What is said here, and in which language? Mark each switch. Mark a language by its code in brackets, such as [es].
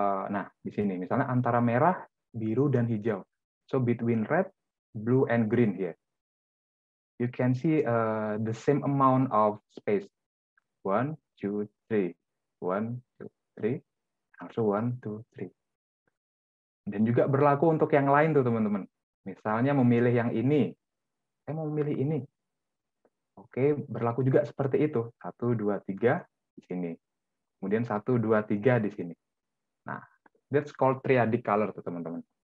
[id] Nah, di sini misalnya antara merah, biru, dan hijau. [en] So between red, blue, and green here, you can see the same amount of space. 1, 2, 3. 1, 2, 3. Also 1, 2, 3. [id] Dan juga berlaku untuk yang lain tuh, teman-teman. Misalnya memilih yang ini. Saya mau memilih ini. Oke, berlaku juga seperti itu. 1, 2, 3 di sini. Kemudian 1, 2, 3 di sini. [en] Nah, that's called triadic color, [id] teman-teman.